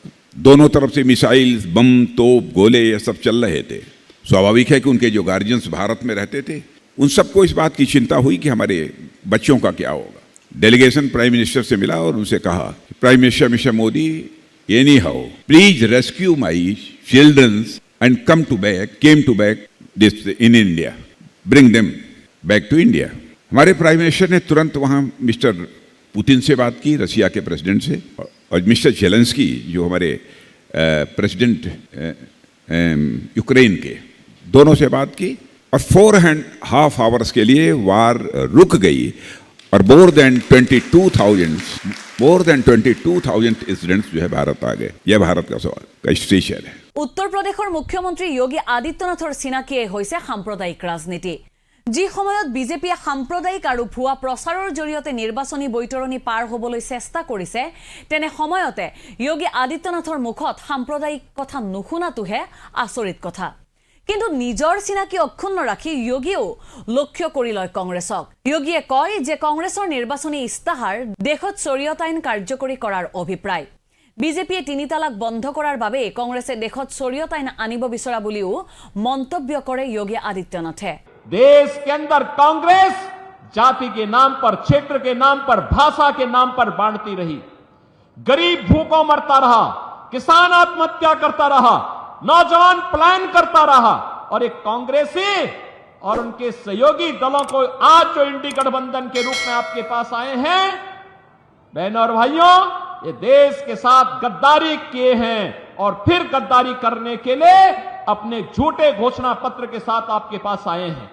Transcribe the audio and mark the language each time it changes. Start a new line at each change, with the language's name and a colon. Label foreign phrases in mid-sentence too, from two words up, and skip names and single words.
Hindi: दोनों तरफ से मिसाइल्स, बम, तोप, गोले ये सब चल रहे थे। स्वाभाविक है कि उनके जो गार्जियंस भारत में रहते थे उन सबको इस बात की चिंता हुई कि हमारे बच्चों का क्या होगा।
English: delegation Prime Minister
Hindi: से मिला और उनसे कहा,
English: Prime Minister Mister Modi, any how please rescue my childrens and came to back this in India, bring them back to India.
Hindi: हमारे
English: Prime Minister
Hindi: ने तुरंत वहाँ मिस्टर पुतिन से बात की, रशिया के प्रेसिडेंट से, और मिस्टर जेलेंस्की जो हमारे प्रेसिडेंट यूक्रेन के, दोनों से बात की और 4.5 आवर्स के लिए वार रुक गई और
English: more than 22,000 students
Hindi: जो है भारत आ गए। यह भारत का सवाल का स्टेचर है।
Assamese: উত্তৰ প্ৰদেশৰ মুখ্যমন্ত্ৰী যোগী আদিত্যনাথৰ চিনাকিয়ে হৈছে সাম্প্ৰদায়িক ৰাজনীতি। जी সময়ত বিজেপিয়ে সাম্প্ৰদায়িক আৰু ভুৱা প্ৰচাৰৰ জৰিয়তে নিৰ্বাচনী বৈতৰণি পাৰ হ'বলৈ চেষ্টা কৰিছে, তেনে সময়তে যোগী আদিত্যনাথৰ মুখত সাম্প্ৰদায়িক কথা নুশুনাটোহে আচৰিত কথা। কিন্তু নিজৰ চিনাকি অক্ষুণ্ণ ৰাখি যোগীও লক্ষ্য কৰি লয় কংগ্ৰেছক। যোগীয়ে কয় যে কংগ্ৰেছৰ নিৰ্বাচনী ইস্তাহাৰ দেশত শৰীয়ত আইন কাৰ্যকৰী কৰাৰ অভিপ্ৰায়। বিজেপিয়ে 3 তালাক বন্ধ কৰাৰ বাবে কংগ্ৰেছে দেশত শৰীয়ত আইন আনিব বিচৰা বুলিও মন্তব্য কৰে যোগী আদিত্যনাথে।
Hindi: देश के अंदर कांग्रेस जाति के नाम पर, क्षेत्र के नाम पर, भाषा के नाम पर बांटती रही। गरीब भूखों मरता रहा, किसान आत्महत्या करता रहा, नौजवान पलायन करता रहा। और एक कांग्रेसी और उनके सहयोगी दलों को आज जो इंडी गठबंधन के रूप में आपके पास आए हैं, बहनों और भाइयों, ये देश के साथ गद्दारी किए हैं और फिर गद्दारी करने के लिए अपने झूठे घोषणा पत्र के साथ आपके पास आए हैं।